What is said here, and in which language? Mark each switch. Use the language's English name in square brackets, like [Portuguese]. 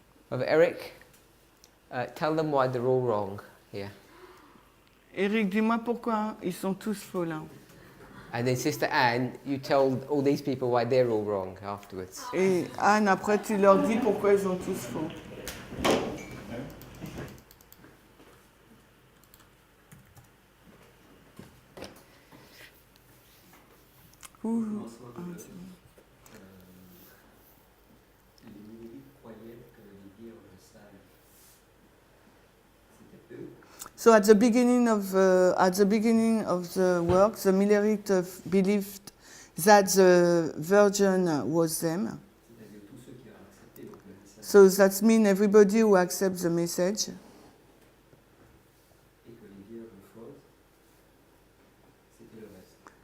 [English] Of Eric, tell them why they're all wrong here. [French] Eric, dis-moi pourquoi ils sont tous faux là. [English] And then Sister Anne, you tell all these people why they're all wrong afterwards. [French] Et Anne, après tu leur dis pourquoi ils sont tous faux. Ouh. Ah, c'est bon. Les millérites croyaient que les vierges sages, c'était eux. [English] So at the beginning of the work, the Millerites believed that the Virgin was them. [French] C'est-à-dire tous ceux qui ont accepté donc, le message [English] So that means everybody who accepts the message. [French] et que les vierges fausses, c'était le reste.